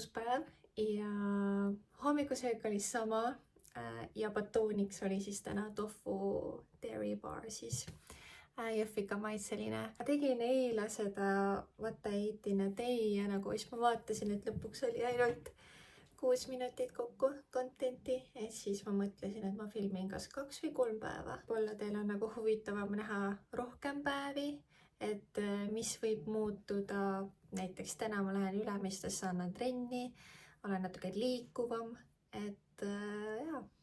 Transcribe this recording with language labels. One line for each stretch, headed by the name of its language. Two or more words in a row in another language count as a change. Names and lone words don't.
Estonian: päev ja hommikusöök oli sama ja batooniks oli siis täna tofu dairy bar siis jõhvika maitseline. Tegin eile seda
English: what I ate in a day
Estonian: ja nagu siis ma vaatasin, et lõpuks oli ainult 6 minutit kokku contenti, et siis ma mõtlesin, et ma filmin kas 2 või 3 päeva. Võib-olla teil on nagu huvitavam näha rohkem päevi, et mis võib muutuda. Näiteks täna ma lähen Ülemistesse, annan trenni, olen natuke liikuvam, et jaa.